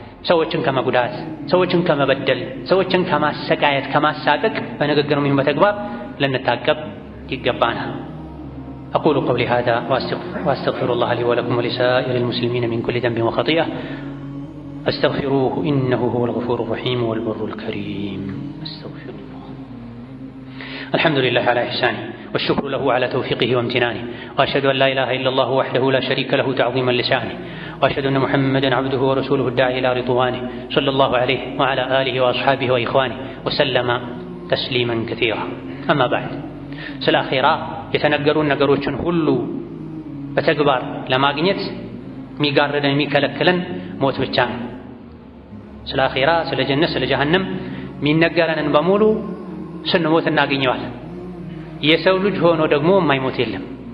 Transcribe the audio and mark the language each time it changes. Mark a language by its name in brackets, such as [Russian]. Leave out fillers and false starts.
[Amharic] ሰዎችን ከመጉዳት፣ ሰዎችን ከመበደል፣ ሰዎችን ከማሰቃየት፣ ከማሳቀቅ በንግግርም ይሁን በተግባር ልንታቀብ ይገባናል። [Arabic] أقول قولي هذا وأستغفر الله لي ولكم ولسائر المسلمين من كل ذنب وخطيئة أستغفروه إنه هو الغفور الرحيم والبر الكريم. أستغفر الله. الحمد لله على إحسانه والشكر له على توفيقه وامتنانه، وأشهد أن لا إله إلا الله وحده لا شريك له تعظيما لشأنه، وأشهد أن محمدا عبده ورسوله الداعي إلى رضوانه صلى الله عليه وعلى آله وأصحابه وإخوانه وسلم [Amharic] ተስሊመን ከሲራ። አማ በዕድ ስለ አኺራ የተነገሩን ነገሮችን ሁሉ በተግባር ለማግኘት የሚጋርደን የሚከለክለን ሞት ብቻ ነው። ስለ አኺራ፣ ስለ ጀነት፣ ስለ ጀሃነም የሚነገረንን በሙሉ ስንሞት እናገኘዋለን። የሰው ልጅ ሆኖ ደግሞ የማይሞት የለም።